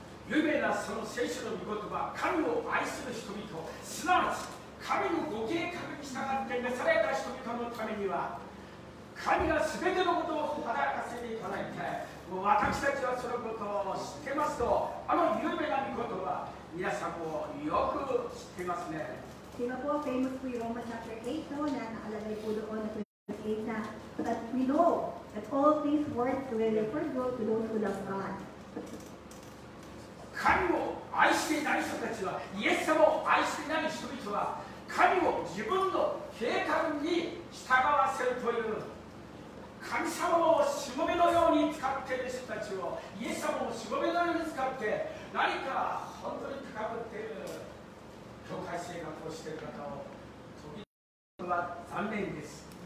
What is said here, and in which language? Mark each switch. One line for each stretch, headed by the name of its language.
Japanese: 有名なその聖書の御言葉、神を愛する人々、すなわち神のご計画に従って召された人々のためには、神が全てのことを働かせていただいて、もう私たちはそのことを知ってますと、あの有名な御言葉、皆さんもよく知っていますね。
Filipino: Diba po, famous po yung Romans chapter 8, no, na nakalagay po doon na 28 na,
English: that we know that all things work together for good to those who love God.
Japanese: 神を愛していない人たちは、イエス様を愛していない人々は、神を自分の計画に従わせるという、神様をしもべのように使っている人たちを、イエス様をしもべのように使って、何か本当に高ぶっている教会生活をしている方を、時々は残念です。